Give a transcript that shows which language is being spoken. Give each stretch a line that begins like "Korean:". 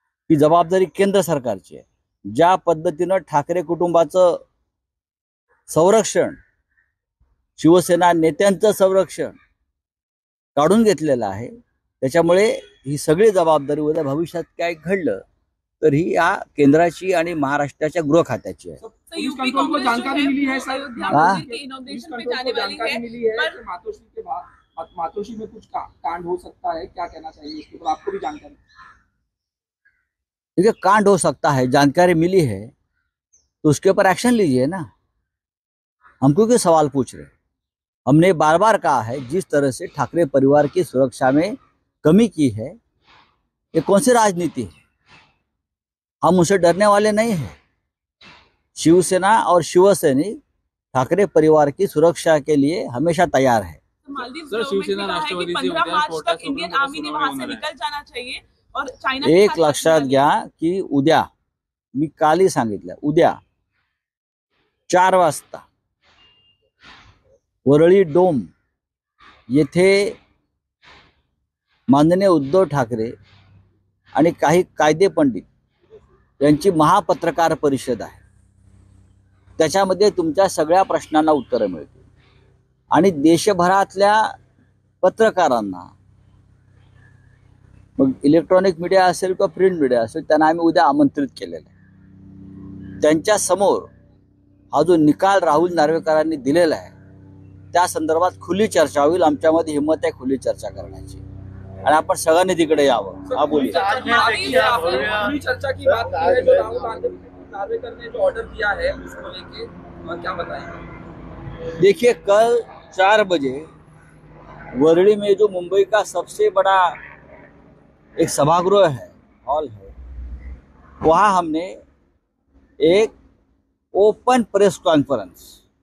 Marathi: ही जबाबदारी केंद्र सरकारची आहे। ज्या पद्धतीनं ठाकरे कुटुंबाचं संरक्षण, शिवसेना नेत्यांचं संरक्षण काढून घेतलेलं आहे, त्याच्यामुळे ही सगळी जबाबदारी उद्या भविष्यात काय घडलं तर ही या केंद्राची आणि महाराष्ट्राच्या गृह खात्याची आहे।
Hindi: यूपी को जानकारी मिली है सर, के इनॉग्रेशन पे जाने वाली है, पर मातोश्री में कुछ कांड हो सकता है, क्या कहना चाहिए इसके ऊपर? आपको भी जानकारी? देखिए, कांड हो सकता है, जानकारी मिली है तो उसके ऊपर एक्शन लीजिए ना। हमको क्यों सवाल पूछ रहे? हमने बार बार कहा है, जिस तरह से ठाकरे परिवार की सुरक्षा में कमी की है, ये कौन सी राजनीति है? हम उसे डरने वाले नहीं हैं। शिवसेना और शिवसैनिक ठाकरे परिवार की सुरक्षा के लिए हमेशा तैयार है। सर, शिवसेना राष्ट्रवादी 15 मार्च तक इंडियन आर्मी ने वहां से निकल जाना चाहिए और चाइना
Marathi: एक लक्षात घ्या की उद्या, मी कालही सांगितलं, उद्या 4 वाजता वरळी डोम येथे माननीय उद्धव ठाकरे आणि काही कायदे पंडित यांची महापत्रकार परिषद आहे। त्याच्यामध्ये तुमच्या सगळ्या प्रश्नांना उत्तरं मिळतील आणि देशभरातल्या पत्रकारांना, मग इलेक्ट्रॉनिक मीडिया असेल किंवा प्रिंट मीडिया असेल, त्यांना आम्ही उद्या आमंत्रित केलेलं आहे। त्यांच्या समोर हा जो निकाल राहुल नार्वेकरांनी दिलेला आहे त्या संदर्भात खुली चर्चा होईल। आमच्यामध्ये हिम्मत आहे खुली चर्चा करण्याची आणि आपण सगळ्यांनी तिकडे यावं।
Hindi: हा बोलिए। खुली चर्चा की बात है, जो राहुल नार्वेकर ने जो ऑर्डर दिया है उसको लेके क्या बताएंगे? देखिए, कल 4 बजे वरळी में जो मुंबई का सबसे बड़ा एक सभागृह है, हॉल है, वहाँ हमने एक ओपन प्रेस कॉन्फ्रेंस,